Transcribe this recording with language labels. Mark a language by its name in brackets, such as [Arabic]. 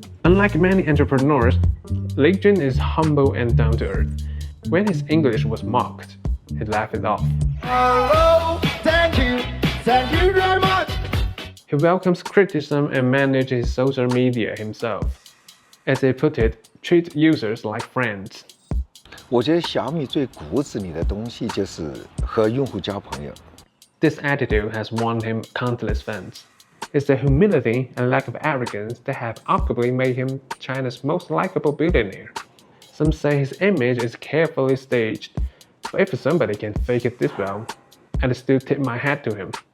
[English] Unlike many entrepreneurs, Lei Jun is humble and down to earth. When his English was mocked, he laughed it off. Hello, thank you very much. He welcomes criticism and manages his social media himself. As he put it, treat users like friends. [Chinese] 我觉得小米最骨子里的东西就是和用户交朋友。 [English] This attitude has won him countless fans. It's the humility and lack of arrogance that have arguably made him China's most likable billionaire. Some say his image is carefully staged, but if somebody can fake it this well, I'd still tip my hat to him.